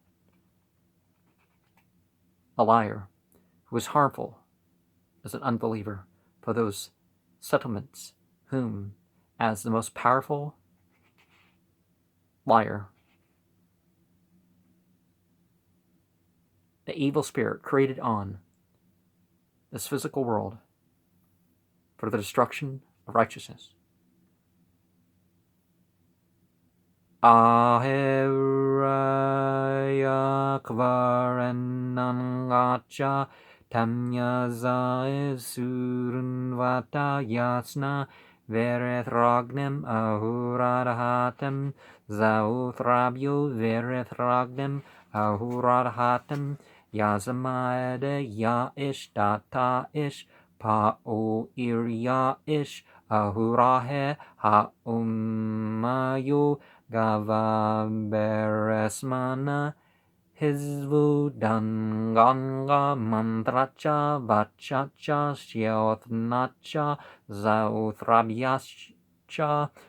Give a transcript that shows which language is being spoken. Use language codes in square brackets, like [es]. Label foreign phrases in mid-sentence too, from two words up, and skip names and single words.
[en] a liar, who was harmful as an unbeliever for those settlements, whom, as the most powerful liar, the evil spirit created on this physical world for the destruction of righteousness. [ae] Ahiraya kvarenangacha tamyaza surunvata yasna verethragnem ahuradhatem zauthrabyo verethragnem ahuradhatem yazamade ya ish data ish pa o irya ish ahurahe ha ummayo Gava Beresmana Hizvu Danganga Mantracha Vachacha Shyothnacha Zauthrabyascha